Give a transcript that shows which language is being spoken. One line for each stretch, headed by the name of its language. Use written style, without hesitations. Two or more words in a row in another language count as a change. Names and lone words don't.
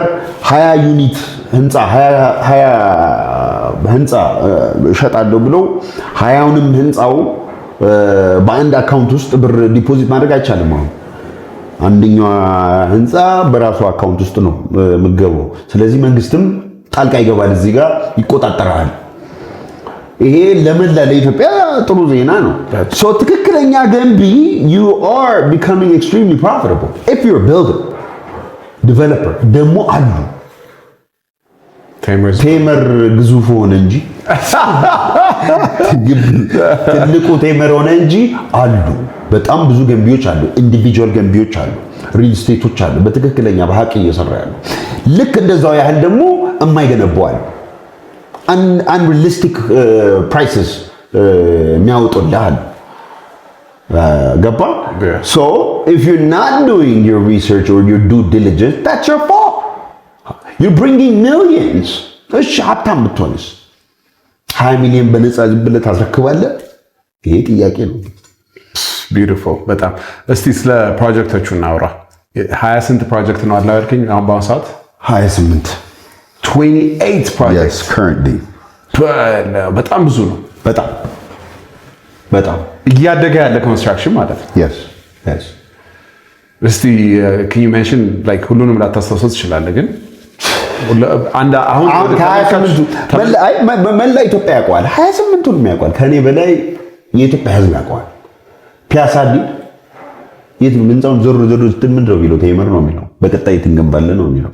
Amharic: 20 ዩኒት ህንፃ 20 ህንፃ እሸጣለሁ ብሎ 20ውንም ህንፃው በአንድ አካውንት ውስጥ ብር ዲፖዚት ማድረግ አይቻልም። አሁን አንደኛው ህንፃ በራሱ አካውንት ውስጥ ነው የምገባው። ስለዚህ መንግስትም ጣልቃ ይገባል፣ እዚህ ጋር ይቆጣጠራል። ይሄ ለመላ ለኢትዮጵያ ጥሩ ዜና ነው። ትክክለኛ ገንቢ
English: you are becoming extremely profitable if you're a builder developer
Amharic: ደግሞ አሉ ቴምር ግዙፍ ሆነ እንጂ ትልቁ ቴምር ሆነ እንጂ አሉ በጣም ብዙ ገንቢዎች አሉ። ኢንዲቪጁዋል ገንቢዎች አሉ፣ ሪል ስቴቶች አሉ በትክክለኛ በሐቅ እየሰራ ያሉ። ልክ እንደዛው ያህል ደግሞ የማይገነቡ አሉ።
English: unrealistic prices
Amharic: የሚያወጡልህ አሉ። ገባ?
English: So if you're not doing your research or your due diligence, that's your fault. You're bringing millions.
Amharic: እሺ ሀብታም ብትሆንስ 20 ሚሊዮን በነፃ ዝም ብለህ ታስረክባለህ? ይሄ ጥያቄ ነው። ቢዩቲፉል በጣም እስቲ ስለ ፕሮጀክቶቹ እናውራ። 20 ስንት ፕሮጀክት ነው አለ ያልከኝ? አሁን በአሁኑ ሰዓት 28
English: 28 projects currently
Amharic: በጣም ብዙ ነው። በጣም በጣም እያደገ ያለ ኮንስትራክሽን ማለት ነው።
English: yes yes
Amharic: እስቲ
English: can you mention like
Amharic: ሁሉንም ላታስታውሰው ትችላለህ ግን አሁን መላ ኢትዮጵያ ያውቀዋል። 28ቱንም ያውቀዋል። ከኔ በላይ የኢትዮጵያ ሕዝብ ያውቀዋል። ፒያሳ ዲድ የት ምንጻውን ዞር ስትል ምንድን ነው የሚለው? ቴምር ነው የሚለው። በቀጣይ ትንገንባለ ነው የሚለው።